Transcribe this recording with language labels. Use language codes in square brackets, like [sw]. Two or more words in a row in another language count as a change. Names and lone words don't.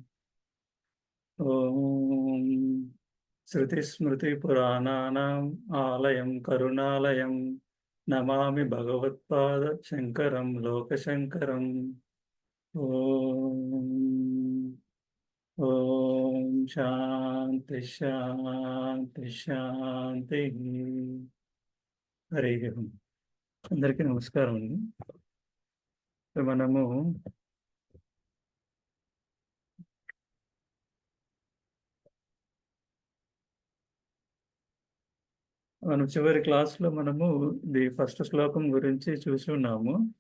[sa] ॐ श्रुतिस्मृतिपुराणानाम् आलयं करुणालयं नमामि भगवत्पाद शङ्करं लोकशङ्करम्। ॐ शान्ति शान्ति शान्तिः। [te] హరి ఓం. అందరికీ నమస్కారం అండి. మనము చివరి క్లాస్లో మనము [en] the first [te] శ్లోకం గురించి చూసి ఉన్నాము.